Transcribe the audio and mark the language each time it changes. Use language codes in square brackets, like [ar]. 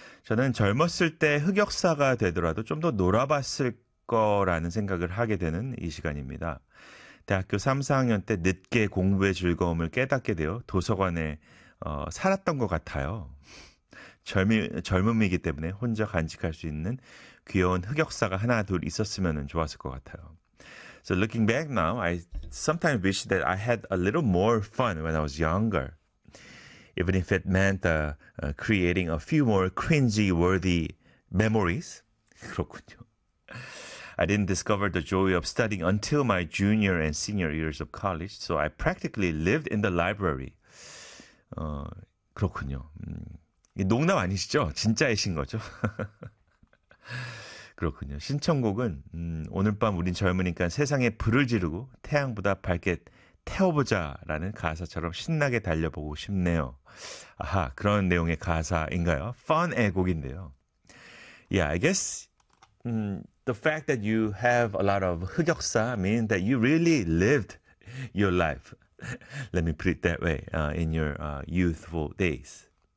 [ko] 저는 젊었을 때 흑역사가 되더라도 좀더 놀아봤을 거라는 생각을 하게 되는 이 시간입니다. 대학교 3, 4학년 때 늦게 공부의 즐거움을 깨닫게 되어 도서관에 살았던 것 같아요. 젊음이기 때문에 혼자 간직할 수 있는 귀여운 흑역사가 하나 둘 있었으면 좋았을 것 같아요. [en] So looking back now, I sometimes wish that I had a little more fun when I was younger. Even if it meant creating a few more cringe-worthy memories. [ko] 그렇군요. [en] I didn't discover the joy of studying until my junior and senior years of college, so I practically lived in the library. [ko] 그렇군요. 농담 아니시죠? 진짜이신 거죠? 그렇군요. 신청곡은 오늘 밤 우린 젊으니까 세상에 불을 지르고 태양보다 밝게 태워보자라는 가사처럼 신나게 달려보고 싶네요. 아하, 그런 내용의 가사인가요? Fun의 곡인데요. [en] Yeah, I guess the fact that you have a lot of 흑역사 means that you really lived your life. Let me put it that way, in your youthful days.